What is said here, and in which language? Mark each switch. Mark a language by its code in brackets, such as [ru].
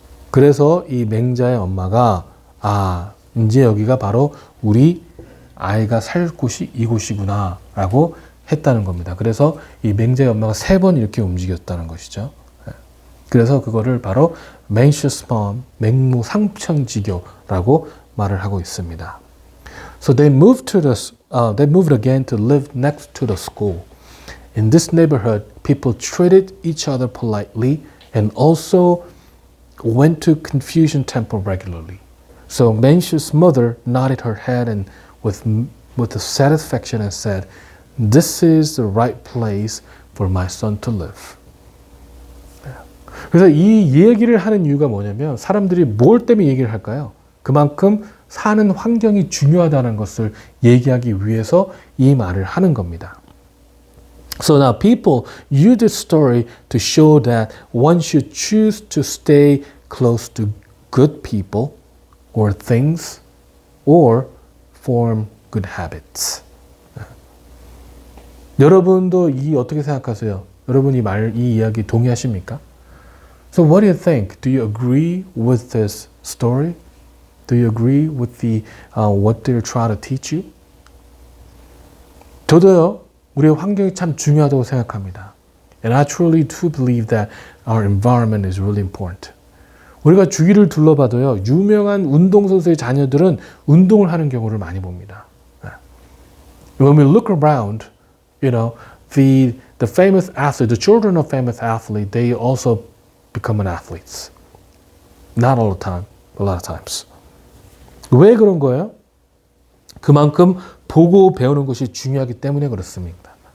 [ko] 그래서 이 맹자의 엄마가 이제 여기가 바로 우리 아이가 살 곳이 이곳이구나 라고 했다는 겁니다. 그래서 이 맹자의 엄마가 3번 이렇게 움직였다는 것이죠. 그래서 그거를 바로 Mencius mom, 맹모삼천지교라고 말을 하고 있습니다. [en] So they moved again to live next to the school. In this neighborhood, people treated each other politely and also went to Confucian temple regularly. So Mencius' mother nodded her head and with a satisfaction and said, "This is the right place for my son to live." [ko] 그래서 이 얘기를 하는 이유가 뭐냐면 사람들이 뭘 때문에 얘기를 할까요? 그만큼 사는 환경이 중요하다는 것을 얘기하기 위해서 이 말을 하는 겁니다. [en] So now people use this story to show that one should choose to stay close to good people or things or form good habits. [ko] 여러분도 어떻게 생각하세요? 여러분 이 이야기 동의하십니까? [en] So what do you think? Do you agree with this story? Do you agree with what they're trying to teach you? [ko] 저도요, 우리의 환경이 참 중요하다고 생각합니다. [en] And I truly do believe that our environment is really important. [ko] 우리가 주위를 둘러봐도요, 유명한 운동선수의 자녀들은 운동을 하는 경우를 많이 봅니다. [en] When we look around, the famous athlete, the children of famous athlete, they also become an athletes. Not all the time, a lot of times. [ko] 왜 그런 거예요? 그만큼 보고 배우는 것이 중요하기 때문에 그렇습니다.